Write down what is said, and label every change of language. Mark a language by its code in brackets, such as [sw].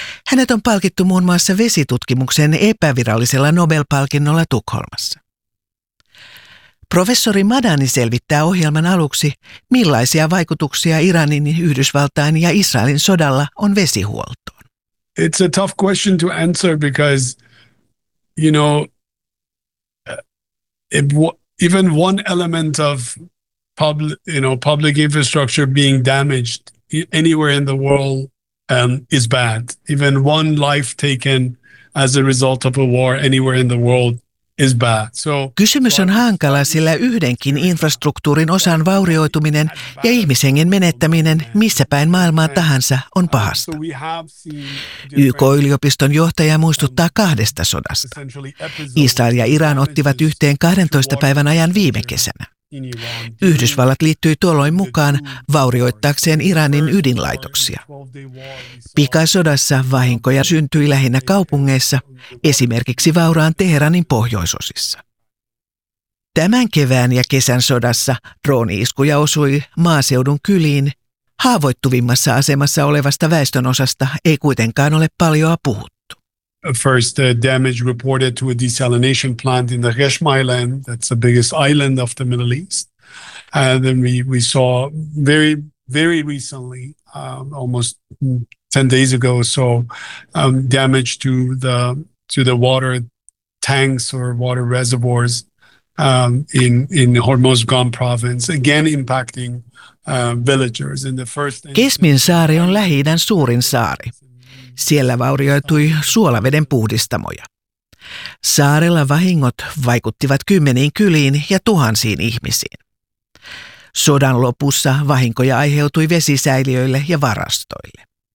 [fi] Hänet on palkittu muun muassa vesitutkimuksen epävirallisella Nobel-palkinnolla Tukholmassa. Professori Madani selvittää ohjelman aluksi, millaisia vaikutuksia Iranin, Yhdysvaltain ja Israelin sodalla on vesihuoltoon. [en] It's a tough question to answer because, you know, even one element of public infrastructure being damaged anywhere in the world is bad. Even one life taken as a result of a war anywhere in the world. [fi] Kysymys on hankala, sillä yhdenkin infrastruktuurin osan vaurioituminen ja ihmishengen menettäminen missä päin maailmaa tahansa on pahasta. YK-yliopiston johtaja muistuttaa kahdesta sodasta. Israel ja Iran ottivat yhteen 12 päivän ajan viime kesänä. Yhdysvallat liittyi tuolloin mukaan vaurioittaakseen Iranin ydinlaitoksia. Pikasodassa vahinkoja syntyi lähinnä kaupungeissa, esimerkiksi vauraan Teheranin pohjoisosissa. Tämän kevään ja kesän sodassa drooni-iskuja osui maaseudun kyliin. Haavoittuvimmassa asemassa olevasta väestönosasta ei kuitenkaan ole paljoa puhuttu. [en] First damage reported to a desalination plant in the Resham Island. That's the biggest island of the Middle East. And then we saw very, very recently, almost 10 days ago or so, damage to the water tanks or water reservoirs in Hormuz Gan province, again impacting villagers. [fi] Kesmin saari on Lähi-idän suurin saari. Siellä vaurioitui suolaveden puhdistamoja. Saarella vahingot vaikuttivat kymmeniin kyliin ja tuhansiin ihmisiin. Sodan lopussa vahinkoja aiheutui vesisäiliöille ja varastoille.